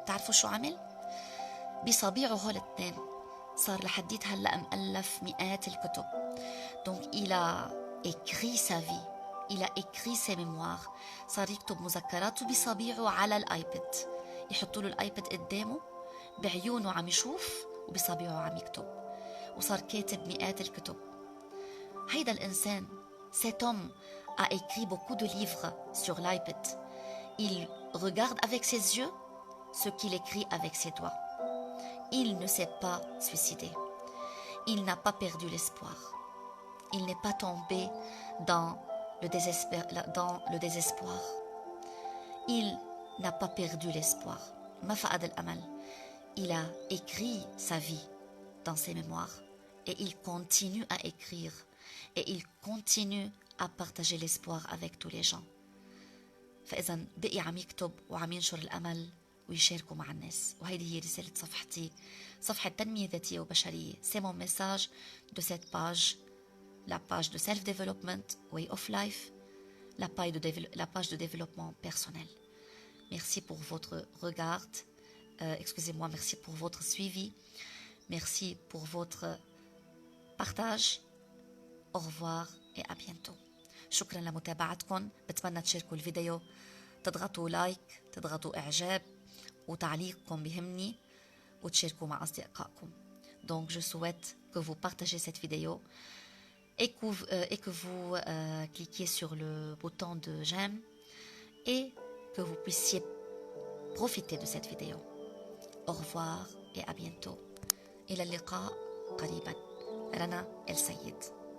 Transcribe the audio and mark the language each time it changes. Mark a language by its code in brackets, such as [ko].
[ar] تعرفوا شو عمل؟ بصابيعه هول الاثنين صار لحديت هلأ مؤلف مئات الكتب. [fr] Donc il a écrit sa vie. Il a écrit ses mémoires. [ar] صار يكتب مذكراته بصابيعه على الآيباد. يحطوا له الآيباد قدامه، بعيونه عم يشوف وبصابيعه عم يكتب. وصار كاتب مئات الكتب. هيدا الإنسان [fr] cet homme a écrit beaucoup de livres sur l'iPad. Il regarde avec ses yeux ce qu'il écrit avec ses doigts. Il ne s'est pas suicidé. Il n'a pas perdu l'espoir. Il n'est pas tombé dans le désespoir. Il n'a pas perdu l'espoir. [ar] ما فقد الأمل. [fr] Il a écrit sa vie dans ses mémoires et il continue à écrire et il continue à partager l'espoir avec tous les gens. [ar] فإذا بقي عم يكتب وعم ينشر الأمل ويشاركوا مع الناس. وهيدي هي رسالة صفحتي، صفحة تنمية ذاتية وبشرية. [fr] C'est mon message de cette page, la page de [en] self-development, way of life, [fr] la page de développement personnel. Merci pour votre regard. Excusez-moi, merci pour votre suivi. Merci pour votre partage. Au revoir et à bientôt. [ar] شكرا لمتابعتكم. بتمنى تشاركوا الفيديو، تضغطوا لايك، تضغطوا إعجاب، وتعليقكم بهمني، وتشاركوا مع أصدقائكم. [fr] Donc je souhaite que vous partagez cette vidéo et que vous cliquiez sur le bouton de j'aime et que vous puissiez profiter de cette vidéo. Au revoir et à bientôt. [ar] إلى اللقاء قريبا. [fr] رنا السيد.